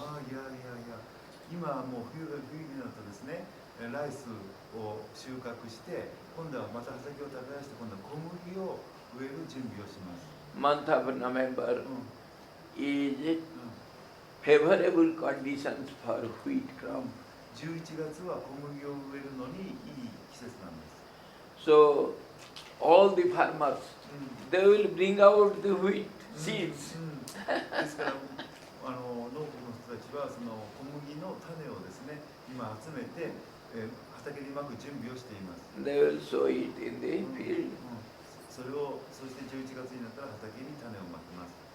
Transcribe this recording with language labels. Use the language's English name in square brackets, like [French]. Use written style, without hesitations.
[Japanese] いや今はもう冬になるとですね、ライスを収穫して今度はまた畑を耕して今度は小麦を植える準備をします。 [English] Month of November うん is favorable conditions for wheat crop. [Japanese] 11月は小麦を植えるのにいい季節なんです。 [English] So all the farmers, they will bring out the wheat seeds. [Japanese] ですから農家の人たちはその小麦の種をですね今集めて、畑にまく準備をしています。 [English] They will sow it in the field. [Japanese] そして11月になったら畑に種をまきます。